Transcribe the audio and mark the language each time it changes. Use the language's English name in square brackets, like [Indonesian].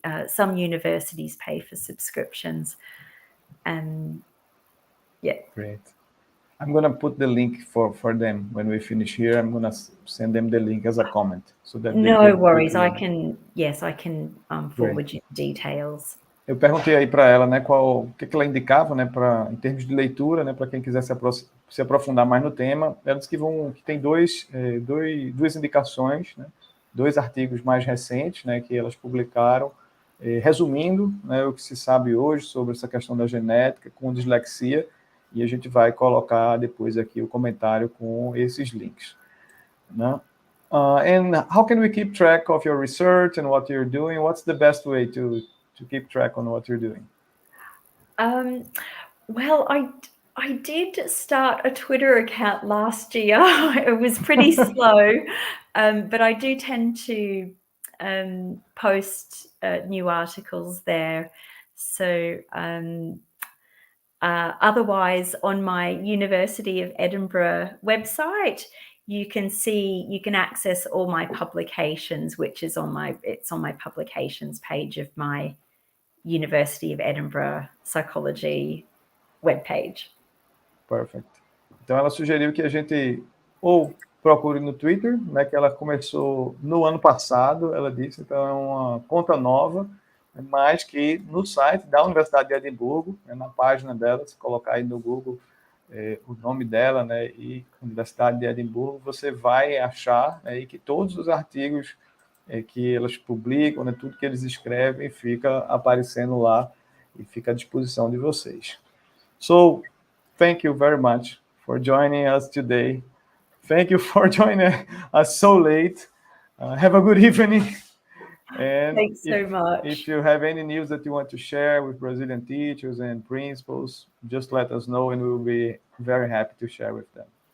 [English] Some universities pay for subscriptions. Yeah. Great. I'm going to put the link for them when we finish here. I'm going to send them the link as a comment so that they No worries. quickly... I can forward you details. [Portuguese] Eu perguntei aí para ela, né, o que ela indicava, né, em termos de leitura, né, para quem quiser se aprofundar mais no tema. Ela disse que tem duas indicações, né, 2 artigos mais recentes, né, que elas publicaram, resumindo, né, o que se sabe hoje sobre essa questão da genética com dislexia, e a gente vai colocar depois aqui o comentário com esses links, né? [English] And how can we keep track of your research and what you're doing? What's the best way to keep track on what you're doing? Well, I did start a Twitter account last year. It was pretty slow, but I do tend to post new articles there. So otherwise, on my University of Edinburgh website, you can access all my publications, which is on my publications page of my University of Edinburgh Psychology webpage. Perfect. [Portuguese] Então, ela sugeriu que a gente ou procure no Twitter, né, que ela começou no ano passado, ela disse, então é uma conta nova, mas que no site da Universidade de Edimburgo, né, na página dela, se colocar aí no Google o nome dela, né, e Universidade de Edimburgo, você vai achar, né, e que todos os artigos que elas publicam, né, tudo que eles escrevem, fica aparecendo lá e fica à disposição de vocês. [English] So, thank you very much for joining us today. Thank you for joining us so late. Have a good evening. And thanks so much. If you have any news that you want to share with Brazilian teachers and principals, just let us know and we will be very happy to share with them.